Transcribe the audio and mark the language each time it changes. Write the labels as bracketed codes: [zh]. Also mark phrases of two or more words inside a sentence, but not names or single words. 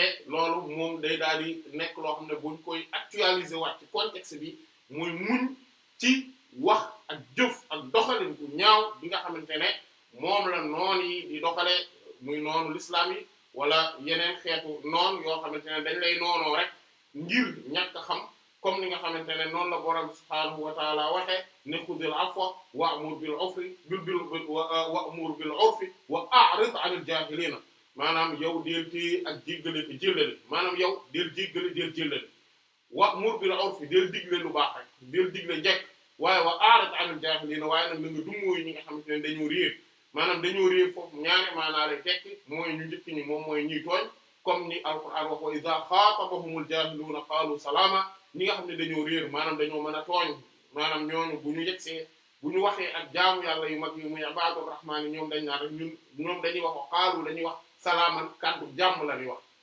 [wo] loolu moom day daal di nekk loo xam ne buñ koy actualiser waat ci contexte bi muy muñ ci wax ak jëf ak doxalin bu ñaaw bi nga xamante ne moom la noon yi di doxale muy noonu l'islam yi wala yeneen xeetu noon yoo xamante ne dañ lay noonoo rek ngir ñàkk xam comme ni nga xamante ne noonu la borom [ar] سبحانه وتعالى [wo] waxee ne [ar] خذ العفو وأمر بالعرف وأمر بالعرف وأعرض عن الجاهلين [wo] maanaam yow del téye ak jéggale te jéllale maanaam yow del jéggale del jéllale [ar] وأمر بالعرف [wo] del digle lu baax rek del digle njekk waaye [ar] وأعرض عن الجاهلين [wo] waaye nag na nga dummóoyu ñi nga xamante ne dañoo réer maanaam dañoo réer foofu ñaari maanaa lay tekki mooy ñu njëkk ñi moom mooy ñuy tooñ comme ni alquran wax [ar] وإذا خاطبهم الجاهلون قالوا سلاما [wo] ñi nga xam ne dañoo réer maanaam dañoo mën a tooñ maanaam ñooñu bu ñu yegsee bu ñu waxee ak jaamu yàlla yu mag yu muy [ar] عباد الرحمن [wo] yi ñoom dañ naan rek ñoom dañuy wax qaalu dañuy wax salaaman kàddu jàmm la ñuy wax